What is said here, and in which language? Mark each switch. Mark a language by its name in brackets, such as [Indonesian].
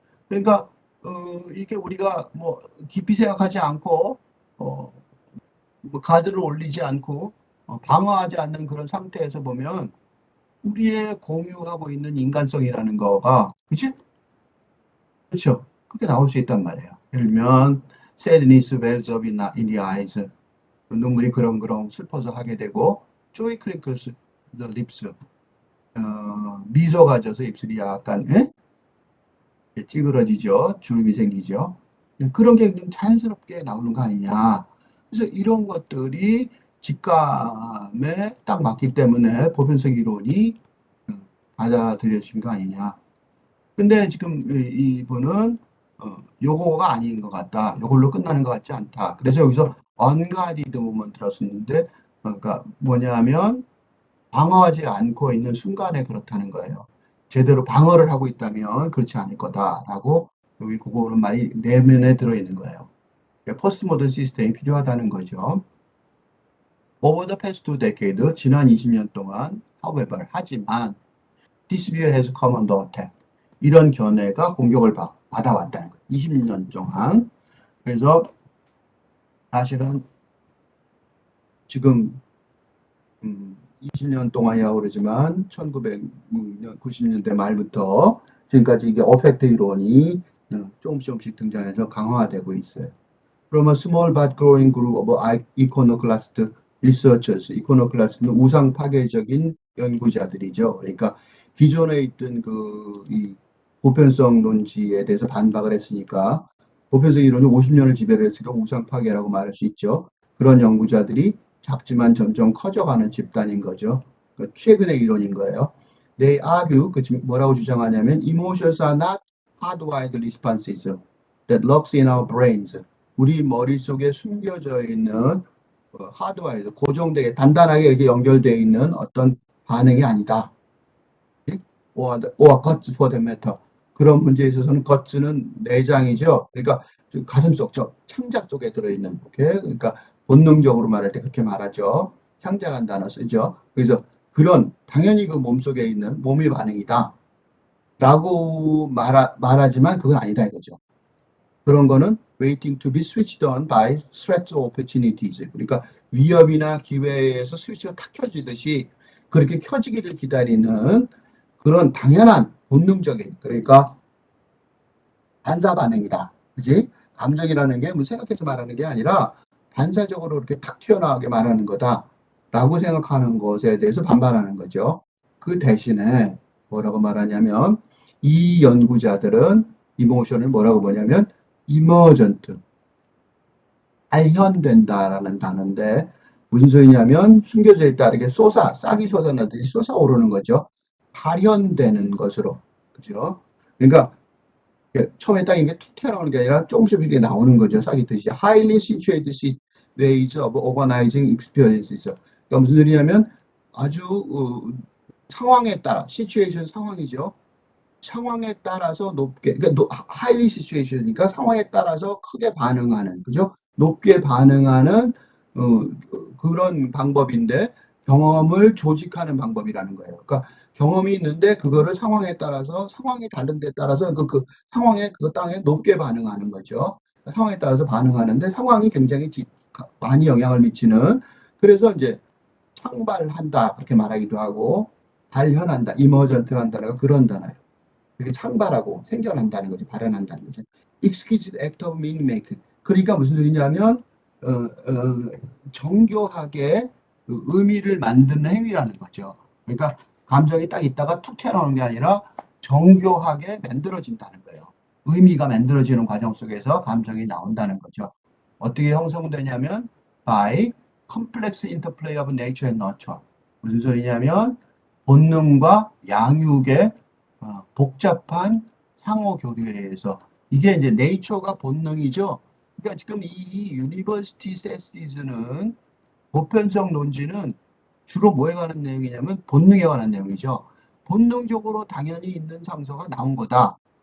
[Korean] 그러니까 이게 우리가 뭐 깊이 생각하지 않고 어, 뭐 가드를 올리지 않고 방어하지 않는 그런 상태에서 보면 우리의 공유하고 있는 인간성이라는 거가 그치? 그렇죠. 그렇게 나올 수 있단 말이에요. 예를 들면 [English] sadness wells up in the eyes. [Korean] 눈물이 그렁그렁 슬퍼서 하게 되고 [English] joy crinkles the lips. [Korean] 미소가 져서 입술이 약간 찌그러지죠. 주름이 생기죠. 그런 게 좀 자연스럽게 나오는 거 아니냐. 그래서 이런 것들이 직감에 딱 맞기 때문에 보편성 이론이 받아들여진 거 아니냐. 근데 지금 이분은 요거가 아닌 것 같다. 요걸로 끝나는 것 같지 않다. 그래서 여기서 unguarded moment라고 썼는데 그러니까 뭐냐면 방어하지 않고 있는 순간에 그렇다는 거예요. 제대로 방어를 하고 있다면 그렇지 않을 거다라고 여기 그거는 말이 내면에 들어있는 거예요. 포스트 모던 시스템이 필요하다는 거죠. [English] Over the past 2 decades, [Korean] 지난 20년 동안, [English] however, [Korean] 하지만, [English] this view has come under attack. [Korean] 이런 견해가 공격을 받아왔다는 거예요. 20년 동안. 그래서 사실은 지금 20년 동안이라고 그러지만 1990년대 말부터 지금까지 이게 어펙트 이론이 조금씩 등장해서 강화되고 있어요. 그러면 [English] small but growing group of iconoclast researchers, iconoclast는 [Korean] 우상 파괴적인 연구자들이죠. 그러니까 기존에 있던 이 보편성 논지에 대해서 반박을 했으니까 보편성 이론이 50년을 지배를 했으니까 우상 파괴라고 말할 수 있죠. 그런 연구자들이 작지만 점점 커져가는 집단인 거죠. 최근의 이론인 거예요. [English] They argue, [Korean] 뭐라고 주장하냐면 [English] emotions are not hardwired responses that lurks in our brains. [Korean] 우리 머릿속에 숨겨져 있는 하드와이드, 고정되게 단단하게 이렇게 연결되어 있는 어떤 반응이 아니다. [English] or guts for that matter. [Korean] 그런 문제에 있어서는 guts는 내장이죠. 그러니까 가슴 속, 창자 쪽에 들어있는, 그러니까 본능적으로 말할 때 그렇게 말하죠. 창자라는 단어 쓰죠. 그래서 그런 당연히 그 몸속에 있는 몸의 반응이다. 라고 말하지만 그건 아니다 이거죠. 그런 거는 [English] waiting to be switched on by threats or opportunities. [Korean] 그러니까 위협이나 기회에서 스위치가 탁 켜지듯이 그렇게 켜지기를 기다리는 그런 당연한 본능적인 그러니까 반사 반응이다. 그지? 감정이라는 게 뭐 생각해서 말하는 게 아니라 반사적으로 이렇게 탁 튀어나오게 말하는 거다라고 생각하는 것에 대해서 반발하는 거죠. 그 대신에 뭐라고 말하냐면 이 연구자들은 이모션을 뭐라고 보냐면 이머전트, 발현된다라는 단어인데 무슨 소리냐면 숨겨져 있다 이렇게 싹이 솟아나듯이 솟아오르는 거죠. 발현되는 것으로, 그죠? 그러니까 처음에 딱 이게 툭 튀어나오는 게 아니라 조금씩 이렇게 나오는 거죠. 싹이 뜻이 [English] highly situated ways of organizing experiences. [Korean] 그러니까 무슨 소리냐면 아주 상황에 따라 situation 상황이죠. 상황에 따라서 높게, 그러니까 highly situation이니까 상황에 따라서 크게 반응하는, 그죠? 높게 반응하는 그런 방법인데 경험을 조직하는 방법이라는 거예요. 그러니까 경험이 있는데 그거를 상황에 따라서 상황이 다른 데 따라서 그 상황에 그 땅에 높게 반응하는 거죠. 상황에 따라서 반응하는데 상황이 굉장히 많이 영향을 미치는 그래서 이제 창발한다 그렇게 말하기도 하고 발현한다, 이머전트란 단어가 그런 단어예요. 이렇게 창발하고 생겨난다는 거죠. 발현한다는 거죠. [English] Exquisite act of meaning making. [Korean] 그러니까 무슨 소리냐면 정교하게 그 의미를 만드는 행위라는 거죠. 그러니까 감정이 딱 있다가 툭 튀어나오는 게 아니라 정교하게 만들어진다는 거예요. 의미가 만들어지는 과정 속에서 감정이 나온다는 거죠. 어떻게 형성되냐면 [English] by complex interplay of nature and nurture. [Korean] 무슨 소리냐면 본능과 양육의 복잡한 상호 교류에 의해서 이게 이제 네이처가 본능이죠. 그러니까 지금 이 유니버시티 세시즈는 보편성 논지는 주로 뭐에 관한 내용이냐면 본능에 관한 내용이죠. 본능적으로 당연히 있는 상서가 나온 거다.